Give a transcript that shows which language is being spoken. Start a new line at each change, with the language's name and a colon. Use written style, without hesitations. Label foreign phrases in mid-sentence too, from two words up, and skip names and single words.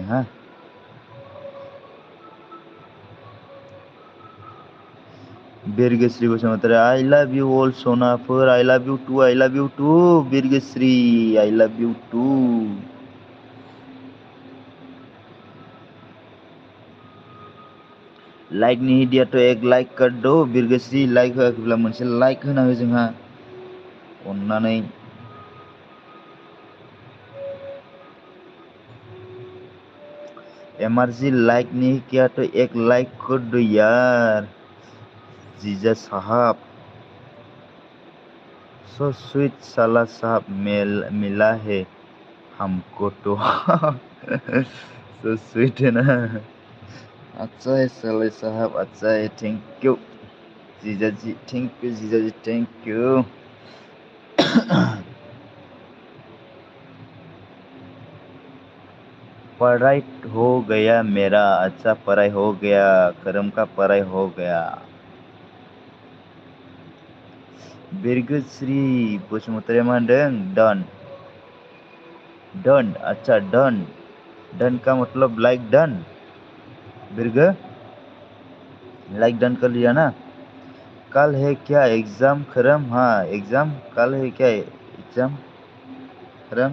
English: haan Birgashri Basumatari I love you all Sonaphor I love you too Birgashri I love you too.
Hindi: लाइक नहीं दिया तो एक लाइक कर दो बिरगश्री।
Bodo: लाइक होआखैब्ला मोनसे लाइक होना हो जोंहा अन्नानै।
Hindi: एमआरजी लाइक नहीं किया तो एक लाइक कर दो यार जीजा साहब।
English: so sweet
Hindi: साला साहब मिला है हमको तो।
English: so sweet
Hindi: है ना। अच्छा है साले साहब अच्छा है
English: thank you
Hindi: जीजा जी
English: thank you
Hindi: जीजा जी
English: thank you.
Hindi: पढ़ाई हो गया मेरा। अच्छा पढ़ाई हो गया करम का पढ़ाई हो गया। बिरगश्री बसुमतारी
Bodo: मा होनदों
English: done done
Hindi: अच्छा
English: done done
Hindi: का मतलब
English: like done.
Hindi: बिरग
English: like done
Hindi: कर लिया ना। कल है क्या एग्जाम खरम? हाँ एग्जाम कल है क्या एग्जाम खरम?